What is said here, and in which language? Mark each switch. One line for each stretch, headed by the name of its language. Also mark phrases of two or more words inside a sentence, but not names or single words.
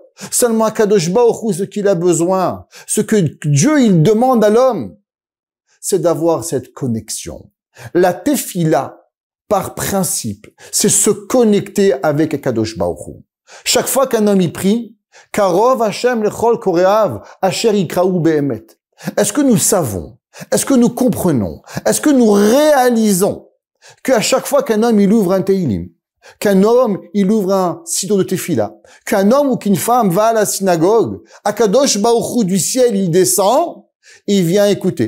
French: Seulement Akadosh Baruch Hu, ce qu'il a besoin, ce que Dieu, il demande à l'homme, c'est d'avoir cette connexion. La tefila, par principe, c'est se connecter avec Akadosh Baruch Hu. Chaque fois qu'un homme y prie,
Hebrew: קרוב השם לכל קוראיו אשר יקראוהו באמת.
French: Est-ce que nous savons, est-ce que nous comprenons, est-ce que nous réalisons qu'à chaque fois qu'un homme il ouvre un Teilim, qu'un homme il ouvre un siddur de tefila, qu'un homme ou qu'une femme va à la synagogue, Akadosh Baruch Hu du ciel il descend, et il vient écouter.